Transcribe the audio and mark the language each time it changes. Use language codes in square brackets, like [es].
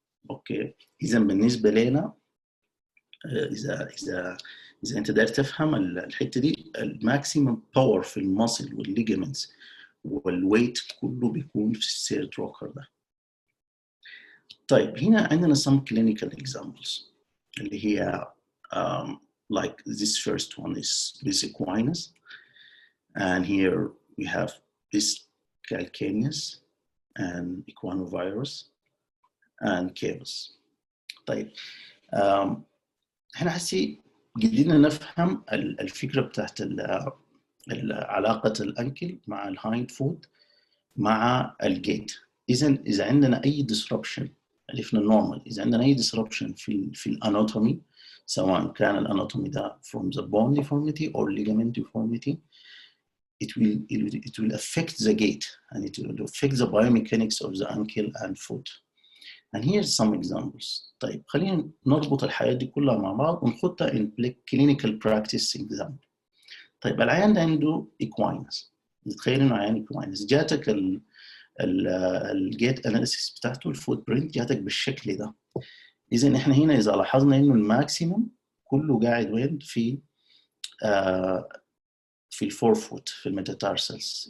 [ar] اوكي، اذا بالنسبه لنا اذا انت داير تفهم الحته دي، الماكسيمم باور في الماسل والليجمنتس والويت كله بيكون في الثيرد روكر ده. طيب هنا عندنا [en] some clinical examples [ar] اللي هي [en] like this first one is this equinus, and here we have this calcaneus and equinovirus and caves. [ar] طيب احنا هسي قدرنا نفهم الفكره بتاعت علاقه الانكل مع الهايند فوت مع الجيت. اذا عندنا اي disruption، عرفنا النورمال، اذا عندنا اي disruption في الاناتومي، سواء كان الاناتومي ده [en] from the bone deformity or ligament deformity, it will affect the gait and it will affect the biomechanics of the ankle and foot. And here's some examples. [ar] طيب خلينا نربط الحياة دي كلها مع بعض ونخطها [en] in clinical practice example. [ar] طيب العيان ده عنده equinus، نتخيل انه عيان equinus، جاتك الجيت اناليسيس بتاعته، الفوت برنت جاتك بالشكل ده. اذا احنا هنا اذا لاحظنا انه الماكسيمم كله قاعد وين؟ في الفور فوت، في الميتاتارسلز.